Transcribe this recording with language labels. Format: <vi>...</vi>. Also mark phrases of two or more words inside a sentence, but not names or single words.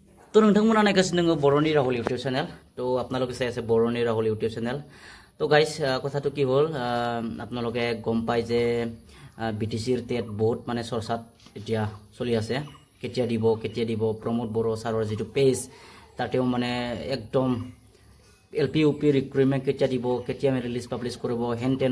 <as>তো</as> <brx>नोंथांमोना नायगासिनो दङ</brx> <as>बर'नि राहुल इउटिউब चेनेल তো আপোনালোকে চাই আছে বৰ'নি ৰাহুল ইউটিউব চেনেল তো গাইস কথাটো কি হ'ল আপোনালোকে গম পাই যে বিটিসিৰ টেট বহুত মানে চৰ্চাত এতিয়া চলি আছে কেতিয়া দিব প্ৰমোদ বড়ো সাৰৰ যেটো পেজ তাতেও মানে একদম</as> <en>LP UP recruitment</en> <as>কেতিয়া দিব কেতিয়া ৰিলিজ পাবলিশ কৰিব হেনটেন</as>